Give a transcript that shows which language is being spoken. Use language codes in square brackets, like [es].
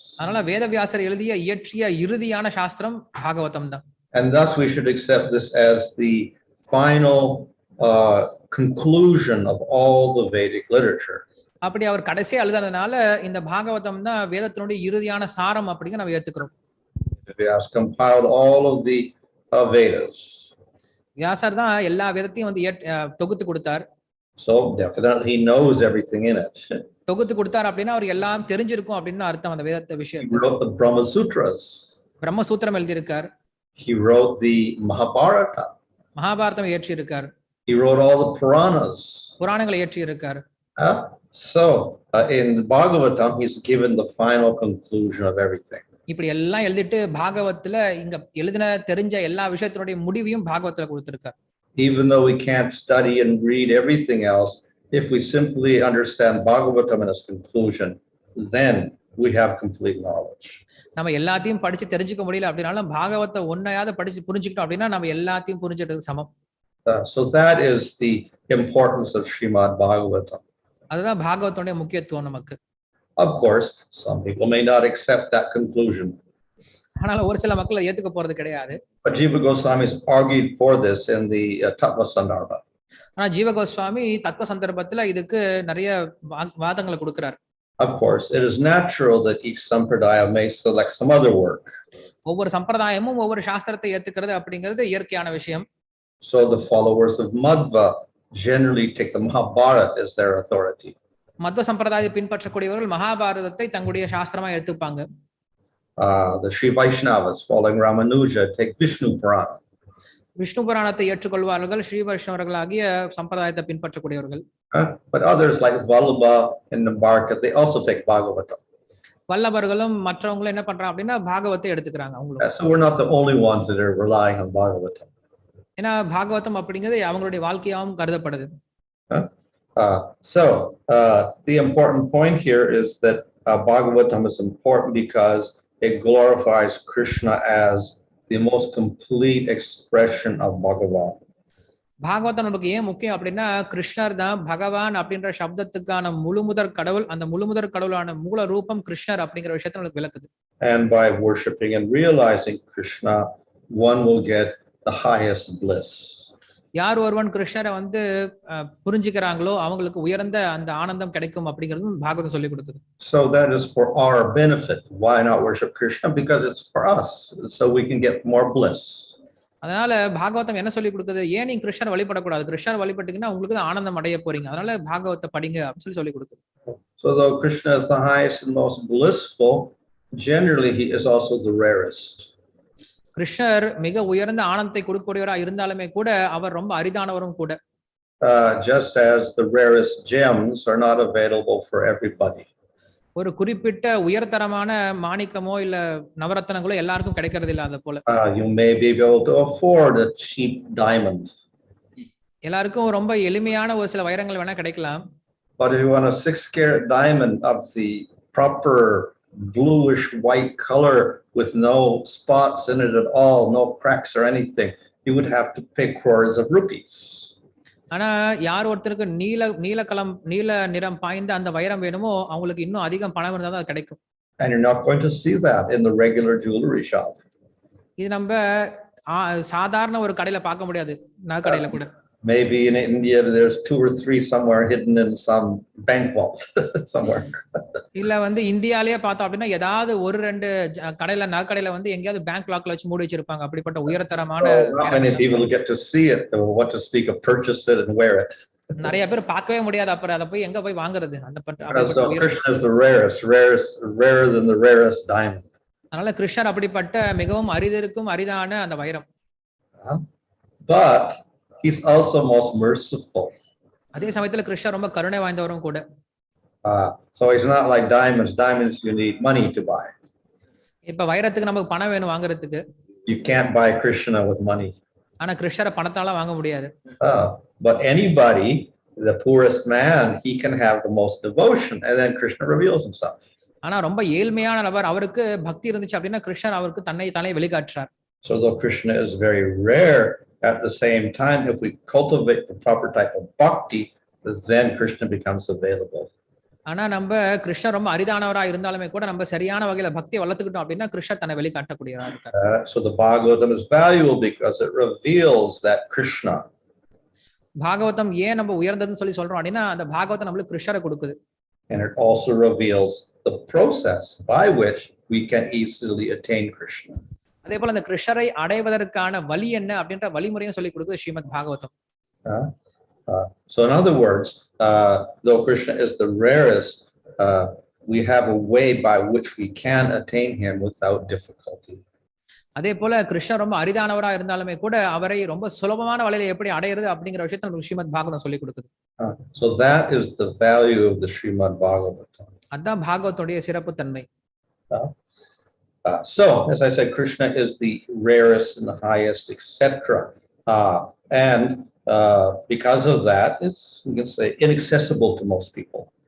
[ta] அதனால வேதவியாசர் எழுதிய இயற்றிய இறுதியான சாஸ்திரம் பாகவதம் தான். [en] And thus we should accept this as the final conclusion of all the Vedic literature. [ta] அப்படி அவர் கடைசியா எழுதுனதுனால இந்த பாகவதம் தான் வேதத்தினுடைய இறுதியான சாரம் அப்படிங்க நம்ம ஏத்துக்கிறோம். [en] Vyasa compiled all of the Vedas. [ta] வியாசர் தான் எல்லா வேதத்தையும் வந்து தொகுத்து கொடுத்தார். [en] So definitely he knows everything in it. [ta] தொகுத்து கொடுத்தார் அப்படின்னா அவர் எல்லாம் தெரிஞ்சிருக்கும் அப்படின்னு அர்த்தம் அந்த வேதத்தை விஷயம். [en] He wrote the Brahma Sutras. [ta] Brahmasutra எழுதியிருக்கார். [en] He wrote the Mahabharata. [ta] Mahabharatam இயற்றி இருக்கார். [en] He wrote all the Puranas. [ta] புராணங்களை இயற்றி இருக்கார். [en] So in Bhagavatam he's given the final conclusion of everything. [ta] இப்படி எல்லாம் எழுதிட்டு பாகவத்துல இங்க எழுதின தெரிஞ்ச எல்லா விஷயத்தினுடைய முடிவையும் பாகவத்துல கொடுத்திருக்கார். [en] Even though we can't study and read everything else, if we simply understand Bhagavatam and its conclusion, then we have complete knowledge. [ta] நம்ம எல்லாத்தையும் படிச்சு தெரிஞ்சுக்க முடியல அப்படினாலும் பாகவத்தை ஒன்னையாவது படிச்சு புரிஞ்சுக்கிட்டோம் அப்படின்னா நம்ம எல்லாத்தையும் புரிஞ்சிட்டது சமம். [en] So that is the importance of Srimad Bhagavatam. [ta] அதுதான் பாகவத்தோட முக்கியத்துவம் நமக்கு. [en] Of course, some people may not accept that conclusion. [ta] ஆனால் ஒரு சில மக்கள் ஏத்துக்க போறது கிடையாது. [en] But Jiva Goswami has argued for this in the Tattva Sandarbha. [ta] ஆனா ஜீவ கோஸ்வாமி தத்துவ சந்தர்ப்பத்துல இதுக்கு நிறைய வாதங்களை கொடுக்கிறார். [en] Of course, it is natural that each sampradaya may select some other work. [ta] ஒவ்வொரு சம்பிரதாயமும் ஒவ்வொரு சாஸ்திரத்தை ஏத்துக்கிறது அப்படிங்கிறது இயற்கையான விஷயம். [en] So the followers of Madhva generally take the Mahabharata as their authority. [ta] Madhva சம்பிரதாயத்தை பின்பற்றக்கூடியவர்கள் மகாபாரதத்தை தங்களுடைய சாஸ்திரமா எடுத்துப்பாங்க. [en] The Sri Vaishnavas following Ramanuja take Vishnu Purana. [ta] Vishnu புராணத்தை ஏற்றுக்கொள்வார்கள் ஸ்ரீ வைஷ்ணவர்களாகிய சம்பிரதாயத்தை பின்பற்றக்கூடியவர்கள். [en] But others like Vallabha and Nambarka, they also take Bhagavatam. [ta] வல்லபர்களும் மற்றவங்களும் என்ன பண்றாங்க அப்படின்னா பாகவத்தை எடுத்துக்கிறாங்க அவங்களும். [en] So we're not the only ones that are relying on Bhagavatam. [ta] ஏன்னா பாகவதம் அப்படிங்கிறது அவங்களுடைய வாழ்க்கையாவும் கருதப்படுது. [en] So the important point here is that Bhagavatam is important because it glorifies Krishna as the most complete expression of Bhagavan. [ta] Bhagavatam நமக்கு ஏன் முக்கியம் அப்படின்னா கிருஷ்ணர் தான் பகவான் அப்படின்ற சப்தத்துக்கான முழுமுதற் கடவுள். அந்த முழுமுதற் கடவுளான மூல ரூபம் கிருஷ்ணர் அப்படிங்கிற விஷயத்தை நமக்கு விளக்குது. [en] And by worshiping and realizing Krishna, one will get the highest bliss. [ta] யார் ஒருவன் கிருஷ்ணரை வந்து புரிஞ்சுக்கிறாங்களோ அவங்களுக்கு உயர்ந்த அந்த ஆனந்தம் கிடைக்கும் அப்படிங்கிறது பாகவதம் சொல்லி கொடுக்குது. [en] So that is for our benefit. Why not worship Krishna? Because it's for us, so we can get more bliss. [ta] அதனால பாகவதம் என்ன சொல்லி கொடுக்குது, ஏன் நீங்க கிருஷ்ணர் வழிபடக்கூடாது, கிருஷ்ணர் வழிபட்டீங்கன்னா உங்களுக்கு தான் ஆனந்தம் அடைய போறீங்க, அதனால பாகவத்தை படிங்க அப்படின்னு சொல்லி கொடுக்குது. [en] So though Krishna is the highest and most blissful, generally he is also the rarest. [ta] கிருஷ்ணர் மிக உயர்ந்த ஆனந்தத்தை கொடுக்கக்கூடியவரா இருந்தாலுமே கூட அவர் ரொம்ப அரிதானவரும் கூட. [en] Just as the rarest gems are not available for everybody. [ta] ஒரு குறிப்பிட்ட உயர்தரமான மாணிக்கமோ இல்ல நவரத்னங்களோ எல்லாருக்கும் கிடைக்கிறது இல்ல. அத போல [en] you may be able to afford a cheap diamond. [ta] எல்லாருக்கும் ரொம்ப எளிமையான ஒரு சில வைரங்கள் வேணா கிடைக்கலாம். [en] But if you want a 6-carat diamond of the proper bluish white color with no spots in it at all, no cracks or anything, you would have to pay crores of rupees. [ta] ஆனா யார் ஒருத்தருக்கு நீல நிறம் பாய்ந்த அந்த வைரம் வேணுமோ அவங்களுக்கு இன்னும் அதிகம் பணம் இருந்தா தான் அது கிடைக்கும். [en] And you're not going to see that in the regular jewelry shop. [ta] இது நம்ம சாதாரண ஒரு கடையில பார்க்க முடியாது, நகைக்கடையில கூட. [en] Maybe in India there's 2 or 3 somewhere hidden in some bank vault somewhere. [ta] இல்ல வந்து இந்தியாலயே பார்த்தோம் அப்படின்னா ஏதாவது ஒரு 2 நகைக்கடையில வந்து எங்கேயாவது பேங்க் லாக்ல வச்சு மூடி வச்சிருப்பாங்க. அப்படிப்பட்ட உயரத்தரமான [en] not many people get to see it or what to speak of purchase it and wear it. [ta] நிறைய பேர் பார்க்கவே முடியாது. அப்புறம் அதை போய் எங்க போய் வாங்குறது? [en] So Krishna is the rarer than the rarest diamond. [ta] அதனால கிருஷ்ணர் அப்படிப்பட்ட மிகவும் அரிதான அந்த வைரம். [en] But he's also most merciful. [ta] அதே சமயத்துல கிருஷ்ணர் ரொம்ப கருணை வாய்ந்தவரும் கூட. [en] So he's not like diamonds. Diamonds you need money to buy. [ta] இப்ப வைரத்துக்கு நமக்கு பணம் வேணும் வாங்குறதுக்கு. [en] You can't buy Krishna with money. [ta] ஆனா கிருஷ்ணரை பணத்தால வாங்க முடியாது. [en] But anybody, the poorest man, he can have the most devotion, and then Krishna reveals himself. [ta] ஆனா ரொம்ப ஏழ்மையான நபர், அவருக்கு பக்தி இருந்துச்சு அப்படின்னா கிருஷ்ணர் அவருக்கு தன்னை வெளிக்காட்டுறார். [en] So though Krishna is very rare, at the same time, if we cultivate the proper type of bhakti, then Krishna becomes available. [ta] ஆனா நம்ம கிருஷ்ணர் ரொம்ப அரிதானவரா இருந்தாலுமே கூட நம்ம சரியான வகையில பக்தி வளர்த்துக்கிட்டோம் அப்படின்னா கிருஷ்ணர் தன்னை வெளிக்காட்டக்கூடியவரா இருக்கார். [en] So the Bhagavatam is valuable because it reveals that Krishna. [ta] Bhagavatam ஏன் நம்ம உயர்ந்ததுன்னு சொல்லி சொல்றோம் அப்படின்னா அந்த பாகவதம் நம்மளுக்கு கிருஷ்ணரை கொடுக்குது. [en] And it also reveals the process by which we can easily attain Krishna. [ta] அதே போல அந்த கிருஷ்ணரை அடைவதற்கான வழி என்ன அப்படின்ற வழிமுறையும் சொல்லி கொடுக்குது Srimad Bhagavatam. [en] So in other words, though Krishna is the rarest, we have a way by which we can attain him without difficulty. [ta] அதே போல கிருஷ்ணர் ரொம்ப அரிதானவரா இருந்தாலுமே கூட அவரை ரொம்ப சுலபமான வழியில எப்படி அடையிறது அப்படிங்கிற விஷயத்தை நமக்கு ஸ்ரீமத் பாகவதம் சொல்லி கொடுக்குது. [en] So that is the value of the Srimad Bhagavatam. [ta] அதான் பாகவதோடைய சிறப்பு தன்மை. [en] So as I said, Krishna is the rarest and the highest, etc. And because of that, it's, we can say, inaccessible to most people.